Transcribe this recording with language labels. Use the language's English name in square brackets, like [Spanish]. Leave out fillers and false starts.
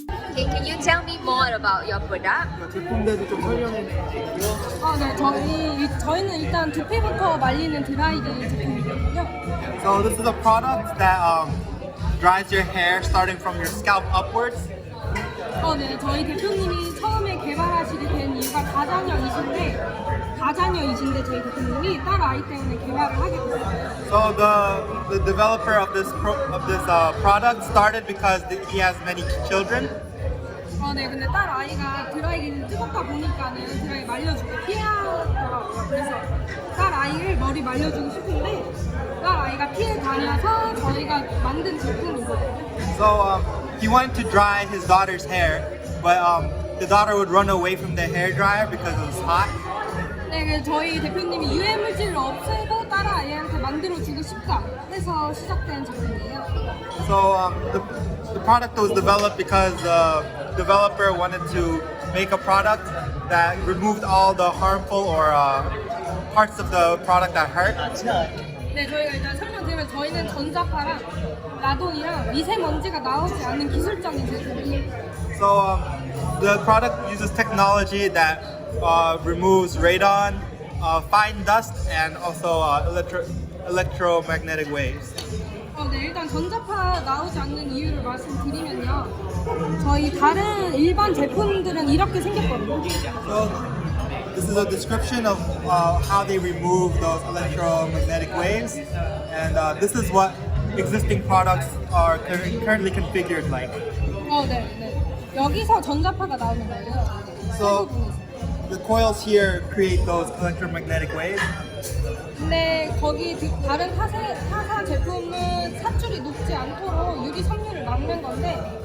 [English] Okay, can you tell me more about your product? [Korean] 제품들도 좀 설명해 주세요. 네, 저희는 일단 두피부터 말리는 드라이기 제품이거든요. [English] So this is a product that dries your hair starting from your scalp upwards. [Korean] 네, 저희 대표님이 처음에 개발하시게 된 이유가 다자녀이신데 저희 대표님이 딸 아이 때문에 개발을 하게 됐어요. [English] So the developer of this product started because he has many children. [Korean] 네, 근데 딸 아이가 드라이기는 뜨겁다 보니까는 드라이 말려주고 피하더라고요. 그래서 딸 아이를 머리 말려주고 싶은데 딸 아이가 피해 다녀서 저희가 만든 제품이거든요. [English] So he wanted to dry his daughter's hair, but the daughter would run away from the hair dryer because it was hot. [Korean] 네, 그래서 저희 대표님이 유해 물질을 없애고 딸 아이한테 만들어주고 싶다 해서 시작된 제품이에요. [English] So the product was developed because the developer wanted to make a product that removed all the harmful or parts of the product that hurt. [Korean] 네, 저희가 일단 설명드리면 저희는 전자파랑 라돈이랑 미세먼지가 나오지 않는 기술적인 제품이에요. [English] So the product uses technology that removes radon, fine dust, and also electromagnetic waves. [Korean] 네, 일단 전자파 나오지 않는 이유를 말씀드리면요. 저희 다른 일반 제품들은 이렇게 생겼거든요. [English] So this is a description of how they remove those electromagnetic waves, and this is what existing products are currently configured like. [Korean] 네. 여기서 전자파가 나오는 거예요. [English] So the coils here create those electromagnetic waves. [Korean] 근데 거기 다른 타사 제품은 sat줄이 녹지 않도록 유리 섬유를 막는 건데